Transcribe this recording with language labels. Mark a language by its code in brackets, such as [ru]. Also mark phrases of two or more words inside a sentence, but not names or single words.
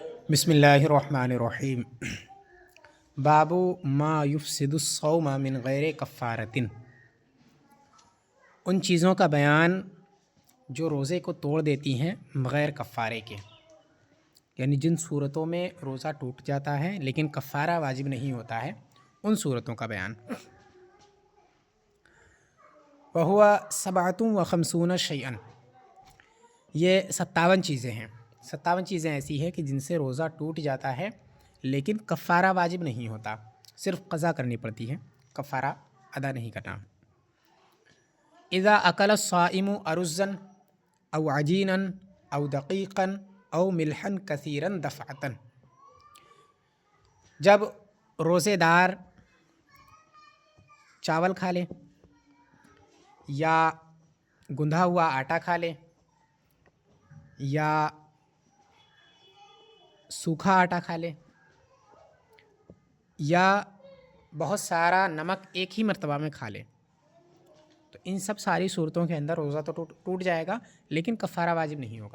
[ar] بسم اللہ الرحمن الرحیم۔ باب ما یفسد الصوم من غیر کفارۃ، [ur] ان چیزوں کا بیان جو روزے کو توڑ دیتی ہیں بغیر کفارے کے، یعنی جن صورتوں میں روزہ ٹوٹ جاتا ہے لیکن کفارہ واجب نہیں ہوتا ہے، ان صورتوں کا بیان۔ [ar] وہوا 57 شیئا، [ur] یہ 57 چیزیں ہیں۔ 57 چیزیں ایسی ہیں کہ جن سے روزہ ٹوٹ جاتا ہے لیکن کفارہ واجب نہیں ہوتا، صرف قضا کرنی پڑتی ہے، کفارہ ادا نہیں کرنا۔ [ar] اذا اکل الصائم ارزا او عجینا او دقیقا او ملحا کثیرا دفعتا، [ur] جب روزے دار چاول کھا لے یا گندھا ہوا آٹا کھا لے یا سوکھا آٹا کھا لے یا بہت سارا نمک ایک ہی مرتبہ میں کھا لے، تو ان سب ساری صورتوں کے اندر روزہ تو ٹوٹ جائے گا لیکن کفارہ واجب نہیں ہوگا۔